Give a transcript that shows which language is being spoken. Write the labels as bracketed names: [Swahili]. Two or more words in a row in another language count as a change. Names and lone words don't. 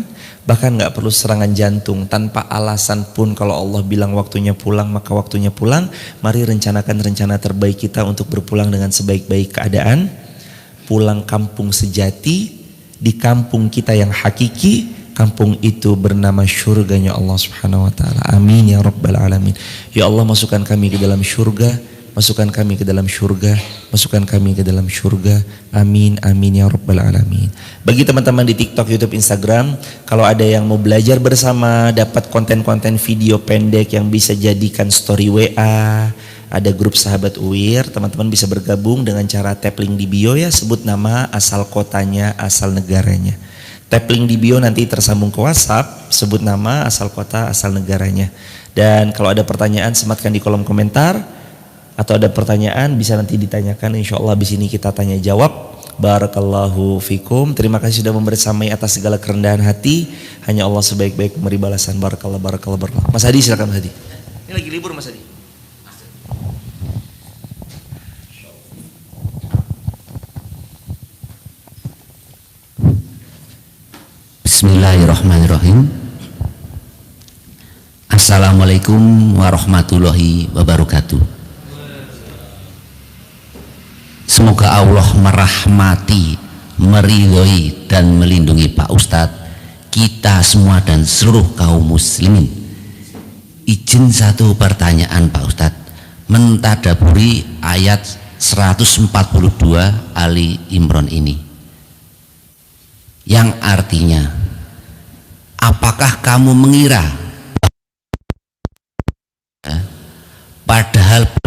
[Indonesian] Bahkan gak perlu serangan jantung, tanpa alasan pun kalau Allah bilang waktunya pulang, maka waktunya pulang. Mari rencanakan rencana terbaik kita untuk berpulang dengan sebaik-baik keadaan. Pulang kampung sejati, di kampung kita yang hakiki. Kampung itu bernama syurganya Allah [Arabic] سبحانه وتعالى. آمين يا رب العالمين. [Indonesian] Ya Allah, masukkan kami ke dalam syurga, masukkan kami ke dalam syurga, masukkan kami ke dalam syurga. [Arabic] آمين آمين يا رب العالمين. [Indonesian] Bagi teman-teman di TikTok, YouTube, Instagram, kalau ada yang mau belajar bersama, dapat konten-konten video pendek yang bisa jadikan story WA, ada grup sahabat UIR, teman-teman bisa bergabung dengan cara [English] tap link [Indonesian] di bio ya, sebut nama, asal kotanya, asal negaranya. [English] Tap link [Indonesian] di bio nanti tersambung ke WhatsApp, sebut nama, asal kota, asal negaranya. Dan kalau ada pertanyaan sematkan di kolom komentar, atau ada pertanyaan bisa nanti ditanyakan, [Arabic] إن شاء الله [Indonesian] di sini kita tanya jawab. [Arabic] بارك الله فيكم. [Indonesian] Terima kasih sudah membersamai atas segala kerendahan hati. Hanya Allah sebaik-baik memberi balasan. [Arabic] بارك الله، بارك الله، بارك الله. [Indonesian] Mas Hadi silakan Mas Hadi. Ini lagi libur Mas Hadi. [Arabic] بسم الله الرحمن الرحيم. السلام عليكم ورحمة الله وبركاته. [Indonesian] Semoga Allah merahmati, meridhoi dan melindungi Pak Ustadz, kita semua dan seluruh kaum muslimin. Izin satu pertanyaan Pak Ustadz, mentadaburi ayat 142 Ali Imran ini, yang artinya, apakah kamu mengira padahal